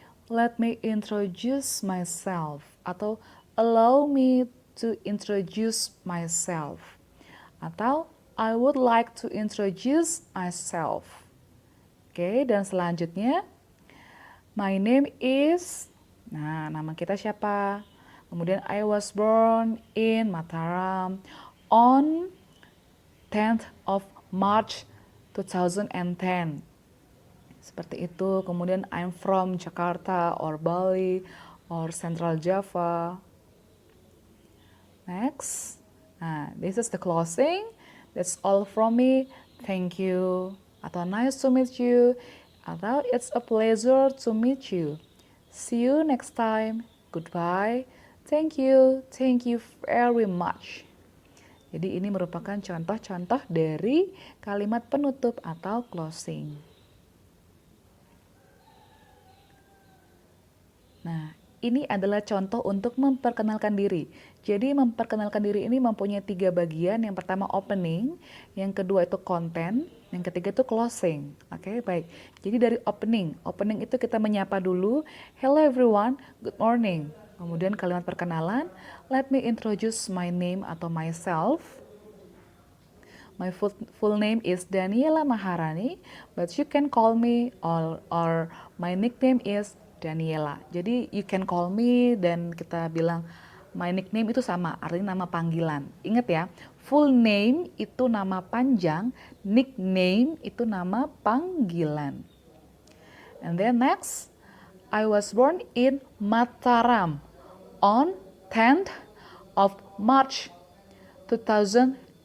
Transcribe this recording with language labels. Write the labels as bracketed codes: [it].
[en] Let me introduce myself. [id] Atau [en] allow me to introduce myself. [id] Atau [en] I would like to introduce myself. [id] Oke, dan selanjutnya [en] my name is, [id] nah nama kita siapa? Kemudian [en] I was born in Mataram on 10th of March 2010. [id] Seperti itu. Kemudian [en] I'm from Jakarta or Bali or Central Java. Next. Nah, this is the closing. That's all from me. Thank you. [id] Atau [en] nice to meet you. [id] Atau [en] it's a pleasure to meet you. See you next time. Goodbye. Thank you. Thank you very much. [id] Jadi ini merupakan contoh-contoh dari kalimat penutup atau closing. Nah, ini adalah contoh untuk memperkenalkan diri. Jadi memperkenalkan diri ini mempunyai 3 bagian. Yang pertama opening, yang kedua itu content, yang ketiga itu closing. Oke, baik. Jadi dari opening itu kita menyapa dulu. [en] Hello everyone, good morning. [id] Kemudian kalimat perkenalan, [en] let me introduce my name [id] atau [en] myself. My full name is Daniela Maharani, but you can call me or my nickname is Daniela. [id] Jadi [en] you can call me [id] dan kita bilang [en] my nickname [id] itu sama, artinya nama panggilan. Ingat ya, full name itu nama panjang, nickname itu nama panggilan. [en] And then next, I was born in Mataram on 10th of March 2010.